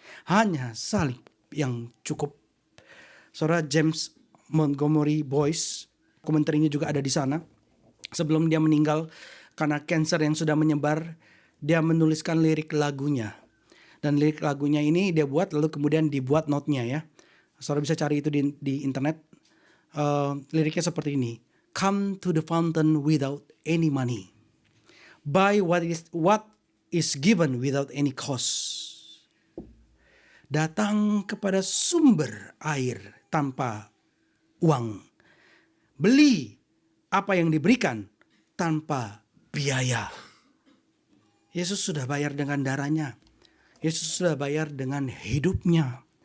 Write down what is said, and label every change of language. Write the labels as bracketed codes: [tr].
[id] Hanya salib yang cukup. Saudara James Montgomery Boyce, komentarnya juga ada di sana. Sebelum dia meninggal karena kanker yang sudah menyebar, dia menuliskan lirik lagunya. Dan lirik lagunya ini dia buat, lalu kemudian dibuat notnya ya. Saudara bisa cari itu di internet. Liriknya seperti ini. [en] Come to the fountain without any money. Buy what is given without any cost. [id] Datang kepada sumber air tanpa uang. Beli apa yang diberikan tanpa biaya. Yesus sudah bayar dengan darahnya. Yesus sudah bayar dengan hidupnya.